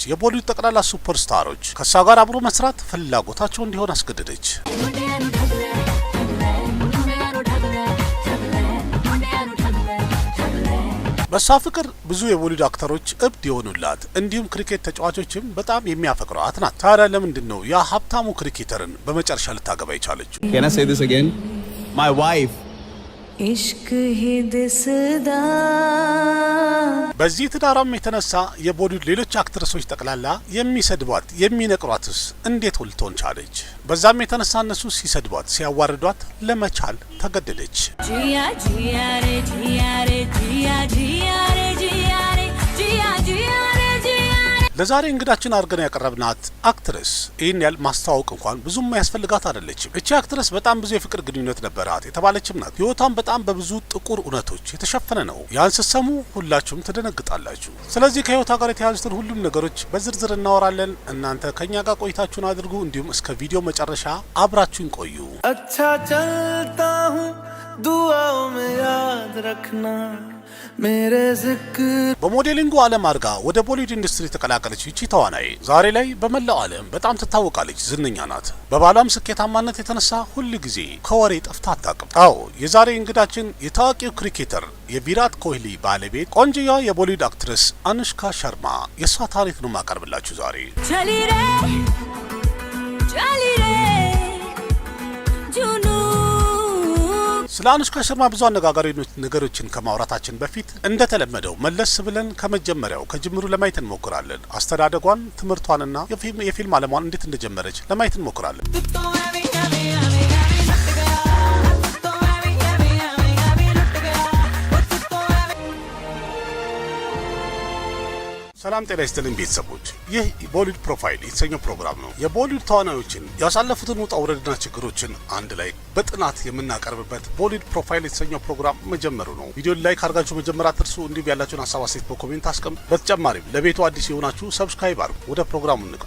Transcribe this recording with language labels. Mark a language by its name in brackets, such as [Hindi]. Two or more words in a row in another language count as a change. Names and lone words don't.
[Amharic] የቦሊውድ ጠቅላላ ሱፐርስታሮች ከሷ ጋር አብሮ መስራት ፍላጎታቸው እንዲሆን አስገደደች። በሷ ፍቅር ብዙ የቦሊውድ አክተሮች እብድ የሆኑላት እንዲሁም ክሪኬት ተጫዋቾችም በጣም የሚያፈቅሯት ናት። ታዲያ ለምንድን ነው ያ ሀብታሙ ክሪኬተርን በመጨረሻ ልታገባ የቻለችው? [English] Can I say this again? My wife. [Punjabi] ਇਸ਼ਕ ਹੀ ਦਿਸਦਾ [Amharic] በዚህ ትዳራም የተነሳ የቦሊውድ ሌሎች አክትረሶች ጠቅላላ የሚሰድቧት የሚነቅሯትስ እንዴት ልትሆን ቻለች? በዛም የተነሳ እነሱ ሲሰድቧት ሲያዋርዷት ለመቻል ተገደደች። [Hindi] जिया जिया रे जिया रे जिया जिया रे जिया रे जिया जिया रे जिया [Amharic] ለዛሬ እንግዳችን አድርገን ያቀረብናት አክትረስ ይህን ያህል ማስተዋወቅ እንኳን ብዙም ያስፈልጋት አይደለችም። እቺ አክትረስ በጣም ብዙ የፍቅር ግንኙነት ነበራት የተባለችም ናት። ህይወቷም በጣም በብዙ ጥቁር እውነቶች የተሸፈነ ነው። ያን ስትሰሙ ሁላችሁም ትደነግጣላችሁ። ስለዚህ ከህይወቷ ጋር የተያዙትን ሁሉም ነገሮች በዝርዝር እናወራለን። እናንተ ከኛ ጋር ቆይታችሁን አድርጉ። እንዲሁም እስከ ቪዲዮ መጨረሻ አብራችሁን ቆዩ። [Hindi] अच्छा चलता हूँ दुआओं में याद रखना मेरे जिक्र [Amharic] በሞዴሊንጉ ዓለም አድርጋ ወደ ቦሊውድ ኢንዱስትሪ ተቀላቀለች። ይቺ ተዋናይ ዛሬ ላይ በመላው ዓለም በጣም ትታወቃለች፣ ዝነኛ ናት። በባሏም ስኬታማነት የተነሳ ሁል ጊዜ ከወሬ ጠፍታ አታውቅም። አዎ የዛሬ እንግዳችን የታዋቂው ክሪኬተር የቪራት ኮህሊ ባለቤት ቆንጆዋ የቦሊውድ አክትረስ አኑሽካ ሸርማ የሷ ታሪክ ነው ማቀርብላችሁ ዛሬ። [Hindi] चली रे जुनू [Amharic] ስለ አኑሽካ ሸርማ ብዙ አነጋጋሪ ነገሮችን ከማውራታችን በፊት እንደተለመደው መለስ ብለን ከመጀመሪያው ከጅምሩ ለማየት እንሞክራለን። አስተዳደጓን፣ ትምህርቷንና የፊልም ዓለሟን እንዴት እንደጀመረች ለማየት እንሞክራለን። ሰላም ጤና ይስጥልን ቤተሰቦች፣ ይህ ቦሊውድ ፕሮፋይል የተሰኘው ፕሮግራም ነው። የቦሊውድ ተዋናዮችን ያሳለፉትን ውጣ ውረድና ችግሮችን አንድ ላይ በጥናት የምናቀርብበት ቦሊውድ ፕሮፋይል የተሰኘው ፕሮግራም መጀመሩ ነው። ቪዲዮን ላይክ አድርጋችሁ መጀመር አትርሱ። እንዲሁም ያላችሁን ሀሳብ አስተያየት በኮሜንት አስቀምጡ። በተጨማሪም ለቤቱ አዲስ የሆናችሁ ሰብስክራይብ አድርጉ። ወደ ፕሮግራሙ እንግባ።